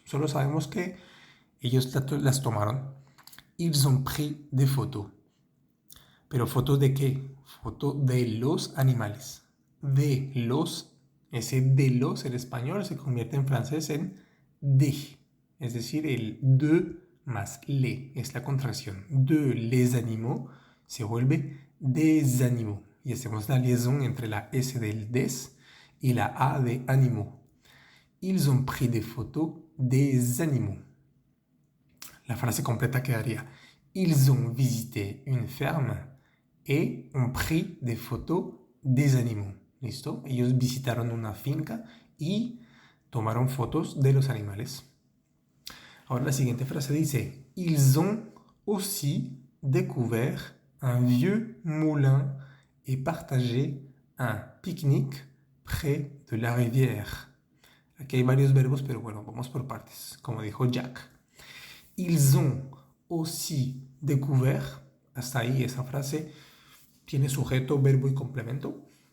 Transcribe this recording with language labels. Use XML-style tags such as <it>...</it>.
<es>Solo sabemos que ellos las tomaron.</es> <fr>Ils ont pris des photos.</fr> <es>¿Pero fotos de qué? Foto de los animales. De los. Ese de los en español se convierte en francés en de. Es decir, el de más les. Es la contracción.</es> <fr>De les animaux</fr> <es>se vuelve</es> <fr>des animaux.</fr> <es>Y hacemos la liaison entre la S del des y la A de animaux.</es> <fr>Ils ont pris des photos des animaux.</fr> <es>La frase completa quedaría:</es> <fr>Ils ont visité une ferme et ont pris des photos des animaux.</fr> <es>¿Listo? Ellos visitaron una finca y tomaron fotos de los animales. Ahora la siguiente frase dice:</es> <fr>Ils ont aussi découvert un vieux moulin et partagé un pique-nique près de la rivière.</fr> <es>Aquí hay varios verbos, pero bueno, vamos por partes, como dijo Jack.</es> <fr>Ils ont aussi découvert.</fr> <es>Hasta ahí esa frase tiene sujeto, verbo y complemento.</es>